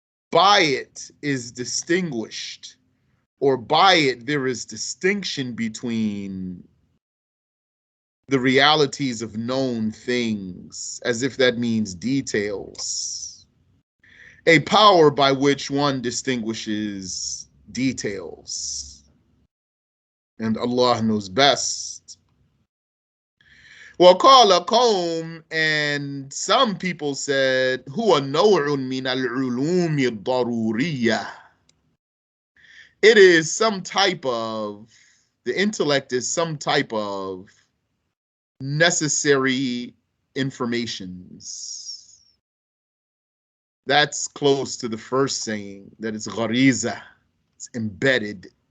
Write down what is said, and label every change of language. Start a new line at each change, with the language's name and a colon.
English: By it is distinguished, or by it there is distinction between the realities of known things, as if that means details. A power by which one distinguishes details. And Allah knows best.
Arabic: وَقَالَ قَوْمٌ,
English: and some people said,
Arabic: هُوَ نَوْعٌ مِنَ الْعُلُومِ الضَّرُورِيَّةِ.
English: It is some type of, the intellect is some type of necessary informations. That's close to the first saying, that it's ghariza, it's embedded.